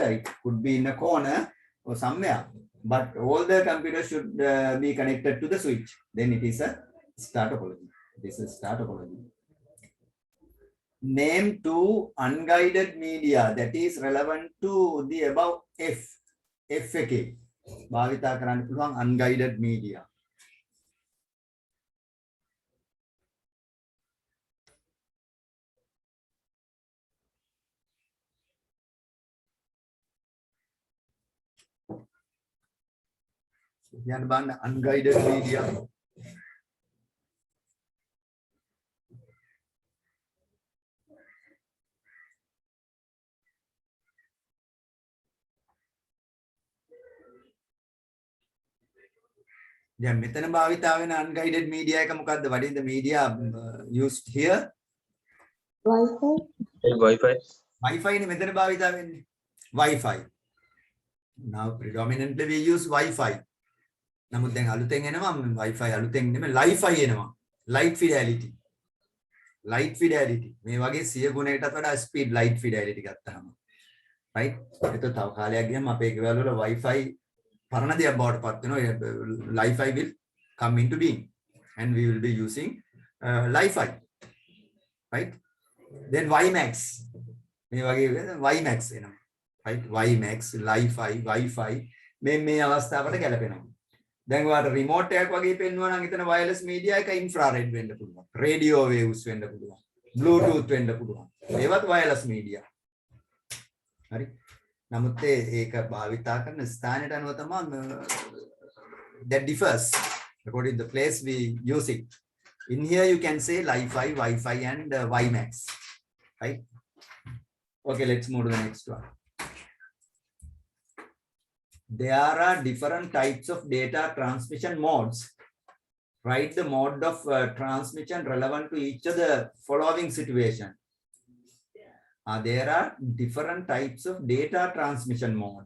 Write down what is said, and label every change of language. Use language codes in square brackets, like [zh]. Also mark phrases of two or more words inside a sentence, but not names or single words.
[en] It could be in a corner or somewhere. But all the computers should be connected to the switch. Then it is a star topology. This is star topology. Name two unguided media that is relevant to the above F. FAK. [si] භාවිතා කරන්න පුළුවන් [en] unguided media. Yan ban unguided media. [si] දැන් මෙතන භාවිතා වෙන [en] unguided media [si] එක මොකද්ද? [en] What is the media used here? Wi-Fi. [si] Wi-Fi නේ මෙතන භාවිතා වෙන්නේ. [en] Wi-Fi. Now predominantly we use Wi-Fi. [si] නමුත් දැන් අලුතෙන් එනවා Wi-Fi අලුතෙන් නෙමෙයි Li-Fi එනවා. [en] Light fidelity. light fidelity [si] මේ වගේ 100 ගුණයකටත් වඩා [en] speed light fidelity [si] ගත්තාම right එතකොට තව කාලයක් ගියම අපේ ගෙවල් වල wifi පරණ දෙයක් බවට පත් වෙනවා [en] Li-Fi will come into being and we will be using Li-Fi right then WiMAX [si] මේ වගේ [en] WiMAX එනවා right WiMAX Li-Fi Wi-Fi [si] මේ අවස්ථාවට ගැලපෙනවා දැන් ඔයාලට [en] remote [si] එකක් වගේ පෙන්වනවා නම් එතන [en] wireless media එක infrared [si] වෙන්න පුළුවන් [en] radio waves [si] වෙන්න පුළුවන් [en] bluetooth [si] වෙන්න පුළුවන් [en] ඒවත් wireless media [si] හරි නමුත් ඒක භාවිතා කරන ස්ථානයට අනුව තමයි [en] that differs according to the place we use it in here you can say Li-Fi Wi-Fi and WiMAX right okay let's move to the next one there are different types of data transmission modes write the mode of transmission relevant to each of the following situation there are different types of data transmission modes.